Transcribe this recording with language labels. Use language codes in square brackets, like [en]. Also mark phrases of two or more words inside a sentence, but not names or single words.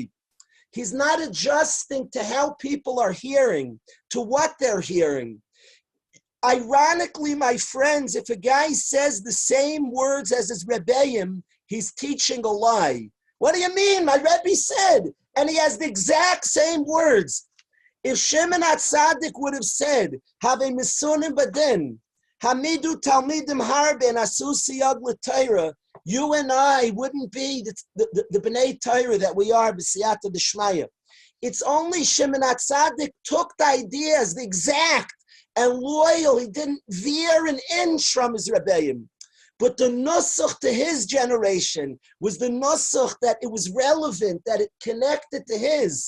[en] He's not adjusting to how people are hearing, to what they're hearing. Ironically, my friends, if a guy says the same words as his Rebbeim, he's teaching a lie. What do you mean? My Rebbe said, and he has the exact same words. If Shimon HaTzadik would have said, [he] הוו מתונים בדין, העמידו תלמידים הרבה [en] and [he] עשו סייג לתורה, [en] you and I wouldn't be the [he] בני תורה [en] that we are, [arc] בסייעתא דשמיא. [en] It's only Shimon HaTzadik took the idea as the exact and loyal. He didn't veer an inch from his Rebbeim. But the nusach to his generation was the nusach that it was relevant, that it connected to his.